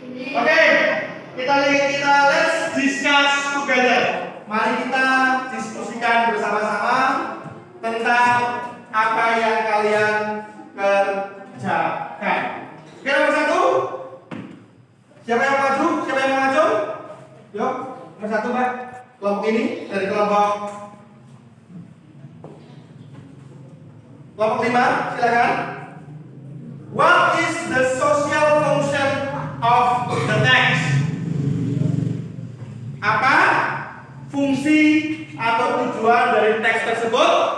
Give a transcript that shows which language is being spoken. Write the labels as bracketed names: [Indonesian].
[English] Oke, kita let's discuss together. [Indonesian] Mari kita diskusikan bersama-sama tentang apa yang kalian kerjakan. Oke, nomor 1. Siapa yang maju? Siapa yang mau maju? Yuk, nomor 1, Mbak. Kelompok ini dari kelompok 5, silakan. [English] What is the social function of the text? [Indonesian] Apa fungsi atau tujuan dari teks tersebut?